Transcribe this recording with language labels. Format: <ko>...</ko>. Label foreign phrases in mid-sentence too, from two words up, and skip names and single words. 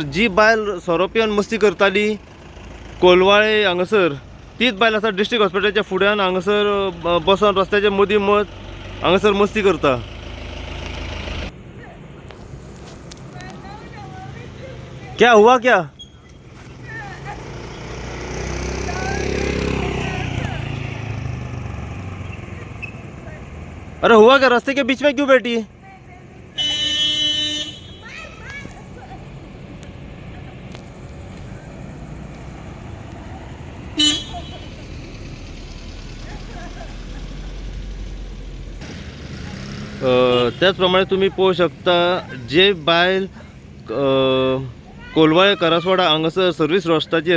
<kok>जी बायल सोरो पिवन मस्ती करताली कोलवाळे हांगासर, तीच बायल आसा डिस्ट्रिक्ट हॉस्पिटलाच्या फुड्यान हांगासर बसून रस्त्याच्या मदीं हांगासर मस्ती करता.</kok> <hi>क्या हुआ क्या? अरे हुआ क्या? रास्ते के बीच में क्यों बैठी?</hi> <mr>त्याचप्रमाणे तुम्ही पाहू शकता</mr> <kok>जे बायल कोलवाळे करासवाडा हांगासर सर्वीस रोस्ताचेर</kok>